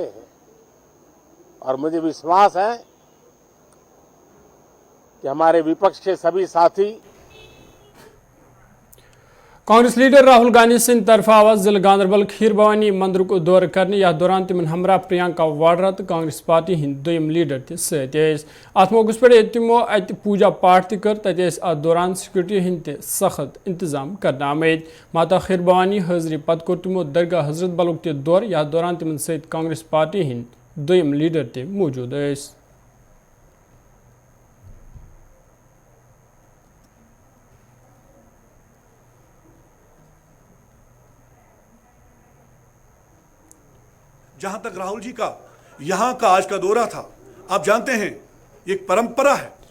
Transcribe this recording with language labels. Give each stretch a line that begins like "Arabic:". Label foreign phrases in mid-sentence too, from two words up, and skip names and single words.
Hindi: और मुझे विश्वास है कि हमारे विपक्ष के सभी साथी
Kashmiri: کانگریس لیڈر راہل گاندھی سندھ طرف آواز ضلع گاندربل کھیر بھوانی مندر کو دور کرنے یہ دوران تمن ہمراہ پرینکا واڈرا تہ کانگریس پارٹی ہند دویم لیڈر اتھ موقعے پے تمو اتھ پوجا پاٹھ کر تتھ دوران سیکیورٹی ہند سخت انتظام کر آمت. ماتا کھیر بھوانی حاضری پتھ کور تمو درگاہ حضرت بلک تہ دور یہ دوران تمن سمیت کانگریس پارٹی ہند دویم لیڈر تہ موجود.
Hindi: जहां तक राहुल जी का यहां का आज का दौरा था, आप जानते हैं एक परंपरा है।